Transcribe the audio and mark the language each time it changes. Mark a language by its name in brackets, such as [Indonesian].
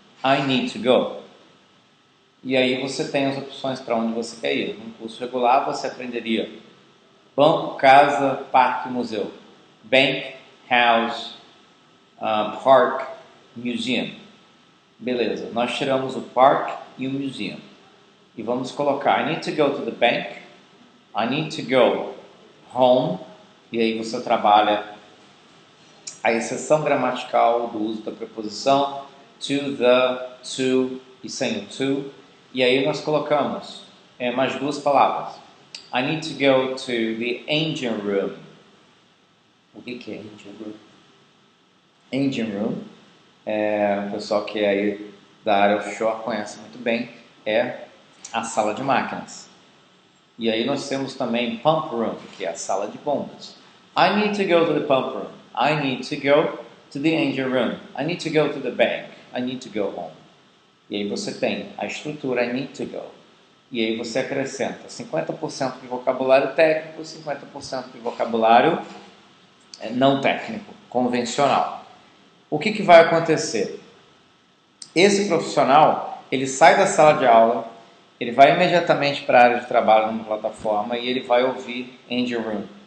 [English] I need to go. [Portuguese] E aí você tem as opções para onde você quer ir. Num curso regular você aprenderia banco, casa, parque, museu. [English] Bank, house, park, museum. [Portuguese] Beleza, nós tiramos o park e o museum. E vamos colocar [English] I need to go to the bank, I need to go home. [Portuguese] E aí você trabalha a exceção gramatical do uso da preposição to, the, to e sem o to. E aí nós colocamos mais duas palavras. [English] I need to go to the engine room. [Portuguese] O que é engine room? Engine room, o pessoal que é aí da área offshore conhece muito bem, é a sala de máquinas. E aí nós temos também pump room, que é a sala de bombas. [English] I need to go to the pump room. I need to go to the engine room. I need to go to the bank. I need to go home. [Portuguese] E aí você tem a estrutura [English] I need to go. [Portuguese] E aí você acrescenta 50% de vocabulário técnico, 50% de vocabulário não técnico, convencional. O que vai acontecer? Esse profissional, ele sai da sala de aula, ele vai imediatamente para a área de trabalho numa plataforma e ele vai ouvir engine room.